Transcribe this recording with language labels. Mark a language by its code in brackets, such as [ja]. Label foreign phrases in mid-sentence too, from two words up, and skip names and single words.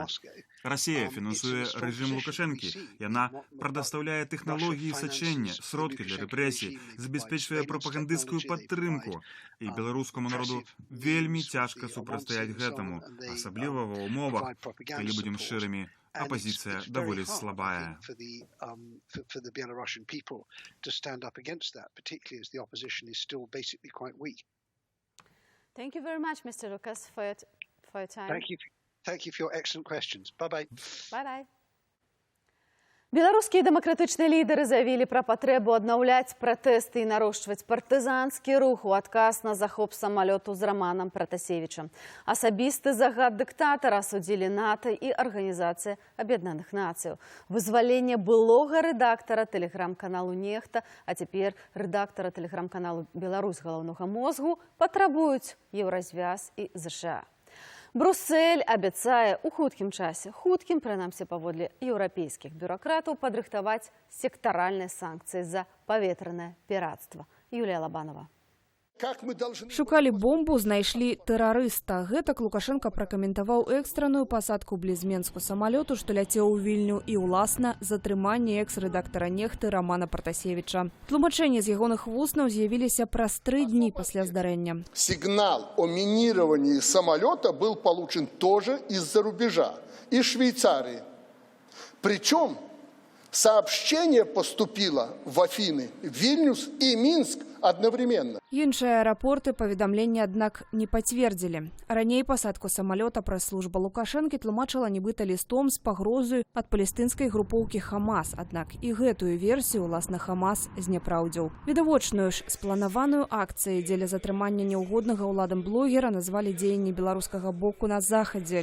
[be] Расія фінансуе рэжым Лукашэнкі. Яна прадастаўляе тэхналогіі сачэння, сродкі для рэпрэсій, забяспечвае прапагандысцкую падтрымку. І беларускаму народу вельмі цяжка супрацьстаяць гэтаму, асабліва ва ўмовах, калі будзем шчырымі, апазіцыя даволі слабая. [en] Thank you very much, Mr. Lucas, for your time. Thank you for your excellent questions. Bye-bye. Bye-bye. [be] Беларускія дэмакратычныя лідары заявілі пра патрэбу аднаўляць пратэсты і нарошчваць партызанскі рух у адказ на захоп самалёту з Раманам Пратасевічам. Асабісты загад дыктатара судзілі НАТО і Арганізацыя Аб'яднаных Нацыяў. Вызваленне былога рэдактара тэлеграм-каналу «Нехта», а цяпер рэдактара тэлеграм-каналу «Беларусь галоўнага мозгу» патрабуюць Еўразвяз і ЗША. Брюссель абяцае ў хуткім часе, прынамсі паводле еўрапейскіх бюракратаў, падрыхтаваць сектаральныя санкцыі за паветранае пірацтва. Юлія Лабанова. [ru] Как мы должны... [be] Шукалі бомбу, знайшлі тэрарыста. Гэтак Лукашенко пракаментаваў экстранную пасадку бліз Менску самалёту, што ляцеў у Вільню, і ўласна затрыманне экс-рэдактара Нехты Рамана Пратасевіча. Тлумачэнні з ягоных вуснаў з'явіліся праз 3 дні пасля здарэння. [ru] Сигнал о минировании самолета был получен тоже из-за рубежа, из Швейцарии. Причем сообщение поступило в Афины, Вильнюс и Минск одновременно. [be] Іншыя аэрапорты паведамленне, аднак, не пацвердзілі. Раней пасадку самалёта прэс-служба Лукашэнкі тлумачыла нібыта лістом з пагрозай ад палестынскай групоўкі Хамас, аднак і гэтую версію ўласна Хамас зняпраўдзіў. Відавочную ж спланаваную акцыю дзеля затрымання няўгоднага ўладам блогера назвалі дзеянні беларускага боку на захадзе.